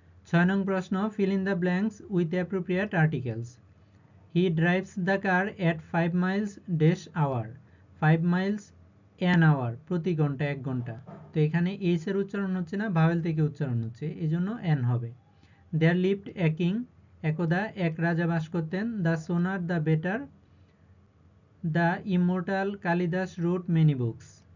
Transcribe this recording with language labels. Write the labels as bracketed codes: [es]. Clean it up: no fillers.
[bn] 6 নং প্রশ্ন, [en] fill in the blanks with appropriate articles. He drives the car at 5 miles dash hour. 5 miles an hour, [bn] প্রতি ঘন্টা 1 ঘন্টা। তো এখানে এইচ এর উচ্চারণ হচ্ছে না, ভাওয়েল থেকে উচ্চারণ হচ্ছে, এজন্য এন হবে। [en] There lived a king, [bn] একদা এক রাজা বাস করতেন। [en] The sooner the better, the immortal Kalidas wrote many books.